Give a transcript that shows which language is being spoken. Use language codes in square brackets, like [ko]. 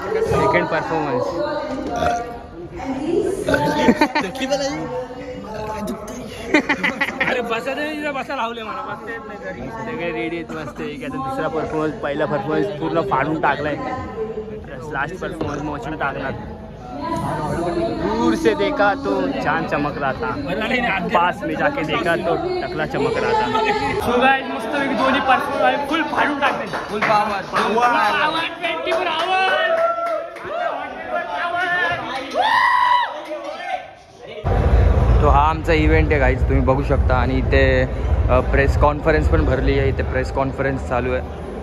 [mr] Second performance अरे बसा लावले मला सगळे रेडी आहेत मस्त. एक आता दुसरा परफॉर्मन्स पहिला परफॉर्मन्स पूर्ण फाडून टाकलाय. लास्ट परफॉर्मन्स मोचना टाकला. [hi] दूर से देखा तो चांद चमक रहा था, पास में जाके देखा तो टकला चमक रहा था. [mr] सो गाइस मस्त दोन्ही परफॉर्मन्स फुल फाडून टाकले. [en] Full power 24 hour. [mr] तो हा आमचा इव्हेंट आहे गाईज तुम्ही बघू शकता. आणि इथे प्रेस कॉन्फरन्स पण भरली आहे. इथे प्रेस कॉन्फरन्स चालू आहे.